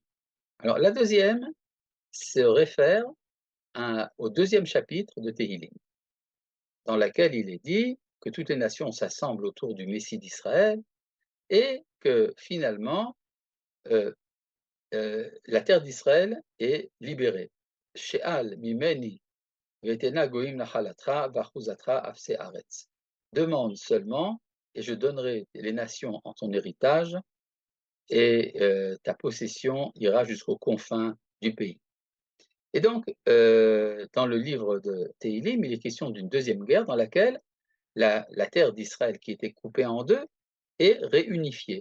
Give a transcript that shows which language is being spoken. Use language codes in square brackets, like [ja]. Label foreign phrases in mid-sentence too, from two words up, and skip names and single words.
[fr] Alors, la deuxième se réfère au deuxième chapitre de Tehilim, dans laquelle il est dit que toutes les nations s'assemblent autour du Messie d'Israël et que finalement, la terre d'Israël est libérée. [he] שאל ממני ואתנה גוים נחלתך ואחזתך אפסי ארץ. [fr] Demande seulement, et je donnerai les nations en ton héritage, et ta possession ira jusqu'aux confins du pays. Et donc, dans le livre de Tehilim, il est question d'une deuxième guerre dans laquelle la terre d'Israël, qui était coupée en deux, est réunifiée.